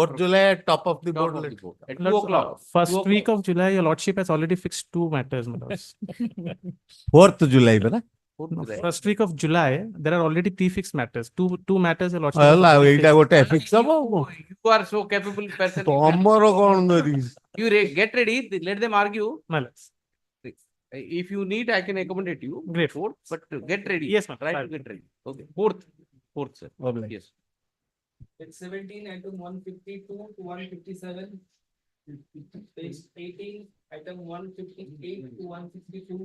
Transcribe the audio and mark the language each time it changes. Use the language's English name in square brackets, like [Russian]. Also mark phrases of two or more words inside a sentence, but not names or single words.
[English] 4th July at top of the top board. of the board. At 2 Lords, o'clock. First 2 week o'clock. of July, your lordship has already fixed two matters, my lords. 4th July, brother. 4th No, July. first week of July, there are already prefixed matters. Two matters, your lordship. Well, has already [Odia] ଏଇଟା [English] fixed. [Odia] ଗୋଟେ fix ହବ। [English] You are so capable person. [Odia] ତମର କଣ ଧରିଛି? [English] You get ready. Let them argue. My lords. If you need, I can accommodate you. Great. 4th, but get ready. Yes, ma'am. Try to get ready. Okay. 4th, sir. Obliged. Yes. Page 17, item 152 to 157. Page 18, item 158 to 162.